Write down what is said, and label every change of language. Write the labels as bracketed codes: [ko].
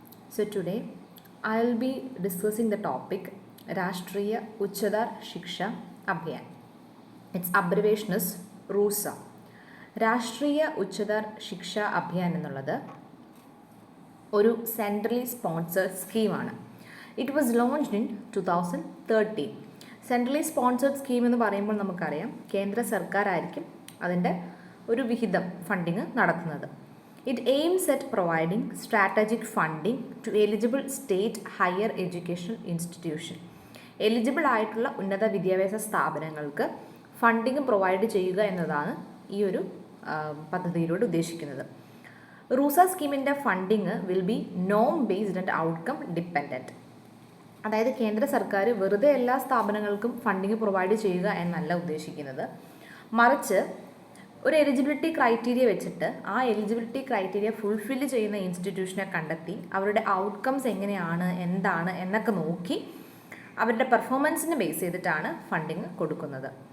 [en] So, today I will be discussing the topic Rashtriya Uchchadar Shiksha Abhiyan. Its abbreviation is RUSA. [ml] രാഷ്ട്രീയ ഉച്ചതർ ശിക്ഷ അഭിയാൻ എന്നുള്ളത് ഒരു centrally sponsored സ്കീമാണ്. [en] It was launched in 2013. [ml] Centrally sponsored scheme എന്ന് പറയുമ്പോൾ നമുക്കറിയാം കേന്ദ്ര സർക്കാരായിരിക്കും അതിൻ്റെ ഒരു വിഹിതം ഫണ്ടിങ് നടത്തുന്നത്. [en] It aims at providing strategic funding to eligible state higher educational institution. [ml] Eligible ആയിട്ടുള്ള ഉന്നത വിദ്യാഭ്യാസ സ്ഥാപനങ്ങൾക്ക് ഫണ്ടിങ് പ്രൊവൈഡ് ചെയ്യുക എന്നതാണ് ഈ ഒരു പദ്ധതിയിലൂടെ ഉദ്ദേശിക്കുന്നത്. [en] RUSA സ്കീമിൻ്റെ funding will be Noam based and outcome dependent. [ml] അതായത് കേന്ദ്ര സർക്കാർ വെറുതെ എല്ലാ സ്ഥാപനങ്ങൾക്കും ഫണ്ടിങ് പ്രൊവൈഡ് ചെയ്യുക എന്നല്ല ഉദ്ദേശിക്കുന്നത്, മറിച്ച് ഒരു എലിജിബിലിറ്റി ക്രൈറ്റീരിയ വെച്ചിട്ട് ആ എലിജിബിലിറ്റി ക്രൈറ്റീരിയ ഫുൾഫിൽ ചെയ്യുന്ന ഇൻസ്റ്റിറ്റ്യൂഷനെ കണ്ടെത്തി അവരുടെ ഔട്ട്കംസ് എങ്ങനെയാണ് എന്താണ് എന്നൊക്കെ നോക്കി അവരുടെ പെർഫോമൻസിനെ ബേസ് ചെയ്തിട്ടാണ് ഫണ്ടിങ് കൊടുക്കുന്നത്.